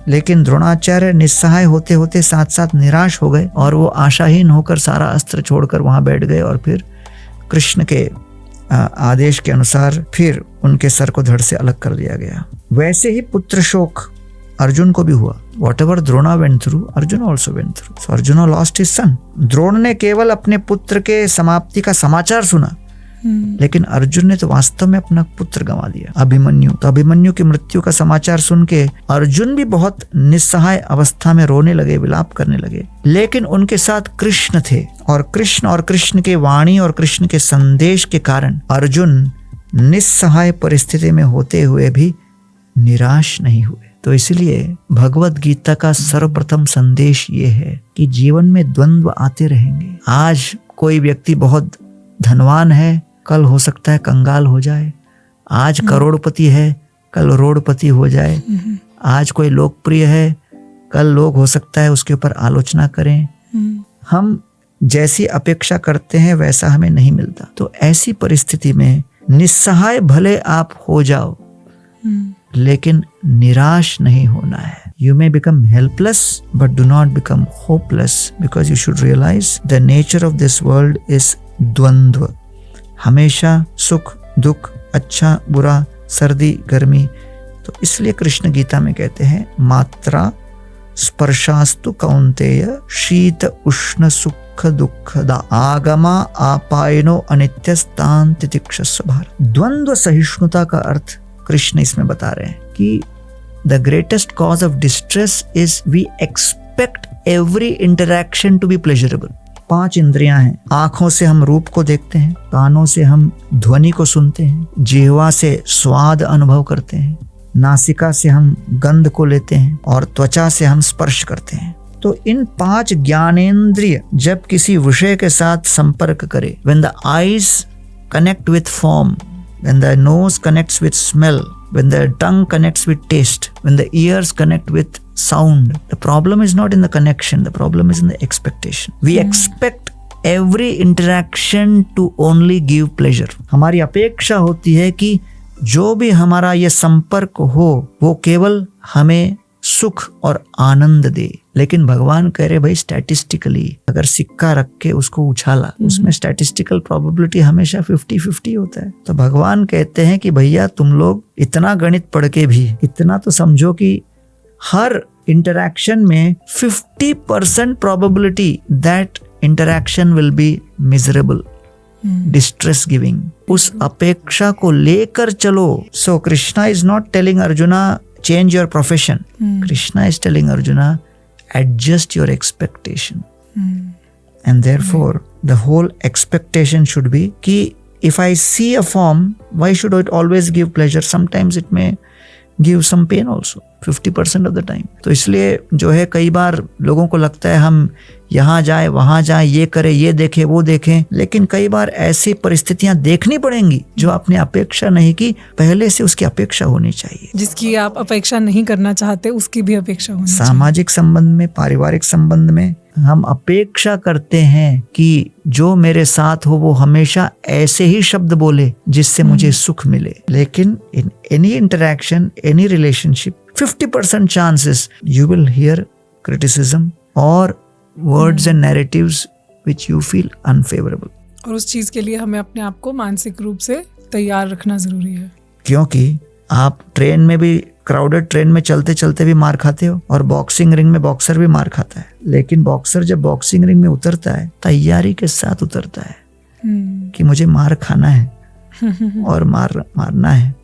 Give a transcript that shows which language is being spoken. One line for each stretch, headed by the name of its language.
Hindi: लेकिन द्रोणाचार्य निस्सहाय होते होते साथ साथ निराश हो गए और वो आशाहीन होकर सारा अस्त्र छोड़कर वहां बैठ गए और फिर कृष्ण के आदेश के अनुसार फिर उनके सर को धड़ से अलग कर दिया गया। वैसे ही पुत्र शोक अर्जुन को भी हुआ।
English: Whatever Drona went through, Arjuna also went through. So Arjuna lost his son.
Hindi: Drona ने केवल अपने पुत्र के समाप्ति का समाचार सुना, लेकिन अर्जुन ने तो वास्तव में अपना पुत्र गंवा दिया, अभिमन्यु। तो अभिमन्यु की मृत्यु का समाचार सुन के अर्जुन भी बहुत निस्सहाय अवस्था में रोने लगे, विलाप करने लगे। लेकिन उनके साथ कृष्ण थे और कृष्ण के वाणी और कृष्ण के संदेश के कारण अर्जुन निस्सहाय परिस्थिति में होते हुए भी निराश नहीं हुए। तो इसलिए भगवत गीता का सर्वप्रथम संदेश ये है कि जीवन में द्वंद्व आते रहेंगे। आज कोई व्यक्ति बहुत धनवान है, कल हो सकता है कंगाल हो जाए। आज करोड़पति है, कल रोड़पति हो जाए। आज कोई लोकप्रिय है, कल लोग हो सकता है उसके ऊपर आलोचना करें। हम जैसी अपेक्षा करते हैं वैसा हमें नहीं मिलता। तो ऐसी परिस्थिति में निस्सहाय भले आप हो जाओ, लेकिन निराश नहीं होना है।
English: You may become helpless, but do not become hopeless, because you should realize the nature of this world is द्वंद्व।
Hindi: हमेशा सुख दुख, अच्छा बुरा, सर्दी गर्मी। तो इसलिए कृष्ण गीता में कहते हैं मात्रा स्पर्शास्तु कौन्तेय शीत उष्ण सुख दुखदा आगमा आपायनो अनित्यस्तान तितिक्षस्व भारत। द्वंद्व सहिष्णुता का अर्थ कृष्ण इसमें बता रहे हैं कि
English: The greatest cause of distress is we expect every interaction to be pleasurable.
Hindi: 5 इंद्रियां हैं। आंखों से हम रूप को देखते हैं, कानों से हम ध्वनि को सुनते हैं, जिह्वा से स्वाद अनुभव करते हैं, नासिका से हम गंध को लेते हैं और त्वचा से हम स्पर्श करते हैं। तो इन 5 ज्ञानेंद्रिय जब किसी विषय के साथ संपर्क करे,
English: when the eyes connect with form, when the nose connects with smell, when the tongue connects with taste, when the ears connect with sound, the problem is not in the connection, the problem is in the expectation. We expect every interaction to only give pleasure.
Hindi: हमारी अपेक्षा होती है कि जो भी हमारा ये संपर्क हो वो केवल हमें सुख और आनंद दे। लेकिन भगवान कह रहे भाई स्टैटिस्टिकली अगर सिक्का रख के उसको उछाला, उसमें स्टैटिस्टिकल प्रोबेबिलिटी हमेशा 50-50 होता है। तो भगवान कहते हैं कि भैया तुम लोग इतना गणित पढ़ के भी इतना तो समझो कि हर इंटरैक्शन में 50% probability
English: That interaction will be miserable, distress giving.
Hindi: उस अपेक्षा को लेकर चलो।
English: So Krishna is not telling Arjuna change your profession. Krishna is telling Arjuna, adjust your expectation. And therefore, the whole expectation should be कि if I see a form, why should it always give pleasure? Sometimes it may give some pain also, 50% of the time.
Hindi: तो इसलिए जो है कई बार लोगों को लगता है हम यहाँ जाए वहाँ जाए, ये करें, ये देखें, वो देखें, लेकिन कई बार ऐसी परिस्थितियां देखनी पड़ेंगी जो आपने अपेक्षा नहीं की, पहले से उसकी अपेक्षा होनी चाहिए। जिसकी आप अपेक्षा नहीं करना चाहते उसकी भी अपेक्षा होनी चाहिए। सामाजिक संबंध में, पारिवारिक संबंध में हम अपेक्षा करते हैं कि जो मेरे साथ हो वो हमेशा ऐसे ही शब्द बोले जिससे मुझे सुख मिले।
English: लेकिन in any interaction, any relationship, 50% chances you will hear criticism or words and narratives which you feel unfavorable.
Hindi: और उस चीज के लिए हमें अपने आप को मानसिक रूप से तैयार रखना जरूरी है। क्योंकि आप ट्रेन में भी, क्राउडेड ट्रेन में चलते चलते भी मार खाते हो, और बॉक्सिंग रिंग में बॉक्सर भी मार खाता है। लेकिन बॉक्सर जब बॉक्सिंग रिंग में उतरता है, तैयारी के साथ उतरता है कि मुझे मार खाना है और मारना है।